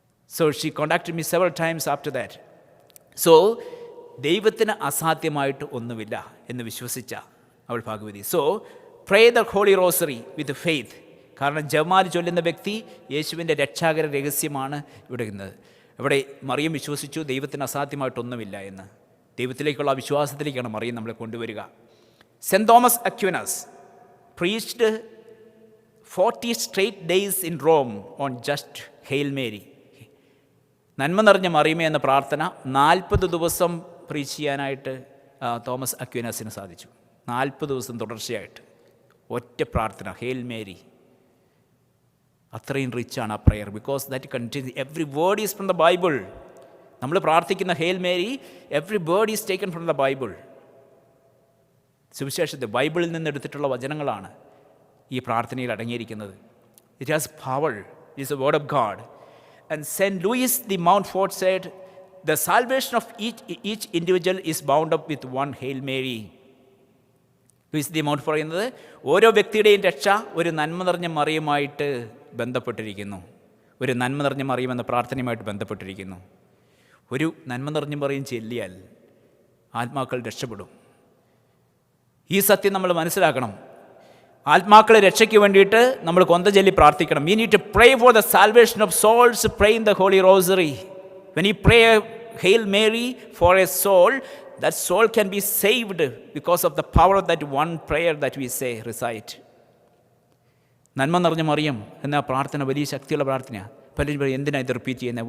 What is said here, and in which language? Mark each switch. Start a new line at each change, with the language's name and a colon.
English: So she contacted me several times after that. So
Malayalam: ദൈവത്തിന് അസാധ്യമായിട്ട് ഒന്നുമില്ല എന്ന് വിശ്വസിച്ച അവൾ Bhagavathi.
English: So pray the holy rosary with faith.
Malayalam: കാരണം ജപമാല ചൊല്ലുന്ന വ്യക്തി യേശുവിൻ്റെ രക്ഷാകര രഹസ്യമാണ് ഇവിടെ ഇന്നത്. ഇവിടെ മറിയം വിശ്വസിച്ചു ദൈവത്തിന് അസാധ്യമായിട്ടൊന്നുമില്ല എന്ന്. ദൈവത്തിലേക്കുള്ള വിശ്വാസത്തിലേക്കാണ് മറിയം നമ്മളെ കൊണ്ടുവരിക.
English: Saint Thomas Aquinas preached 40 straight days in Rome on just Hail Mary.
Malayalam: നന്മ നിറഞ്ഞ മറിയമേ എന്ന പ്രാർത്ഥന 40 ദിവസം പ്രീച്ച് ചെയ്യാനായിട്ട് തോമസ് അക്വിനസിന് സാധിച്ചു. 40 ദിവസം തുടർച്ചയായിട്ട് ഒറ്റ പ്രാർത്ഥന, ഹെയിൽ മേരി. അത്രയും റിച്ചാണ് ആ prayer,
English: Because that contains every word is from the Bible.
Malayalam: നമ്മൾ പ്രാർത്ഥിക്കുന്ന
English: Hail Mary, every word is taken from the Bible.
Malayalam: സുവിശേഷത്തെ ബൈബിളിൽ നിന്ന് എടുത്തിട്ടുള്ള വചനങ്ങളാണ് ഈ പ്രാർത്ഥനയിൽ അടങ്ങിയിരിക്കുന്നത്.
English: It has power, it is a word of God. And St. Louis de Montfort said, the salvation of each individual is bound up with one Hail Mary.
Malayalam: Luis D മൗണ്ട്ഫോർട്ട് പറയുന്നത് ഓരോ വ്യക്തിയുടെയും രക്ഷ ഒരു നന്മ നിറഞ്ഞ മറിയുമായിട്ട് ബന്ധപ്പെട്ടിരിക്കുന്നു. ഒരു നന്മ നിറഞ്ഞ മറിയം എന്ന പ്രാർത്ഥനയുമായിട്ട് ബന്ധപ്പെട്ടിരിക്കുന്നു. ഒരു നന്മ നിറഞ്ഞ മറിയം ചൊല്ലിയാൽ ആത്മാക്കൾ രക്ഷപ്പെടും. ഈ സത്യം നമ്മൾ മനസ്സിലാക്കണം. ആത്മാക്കളെ രക്ഷയ്ക്ക് വേണ്ടിയിട്ട് നമ്മൾ കൊന്ത ചൊല്ലി പ്രാർത്ഥിക്കണം.
English: We need to pray for the salvation of souls, pray in the Holy Rosary. When you pray Hail Mary for a soul, that soul can be saved because of the power of that one prayer that we say, recite.
Malayalam: നന്മ നിറഞ്ഞ മറിയം എന്ന പ്രാർത്ഥന വലിയ ശക്തിയുള്ള പ്രാർത്ഥനയാണ്. പലരും പറയും എന്തിനാണ് ഇത് റിപ്പീറ്റ് ചെയ്യുന്നത്?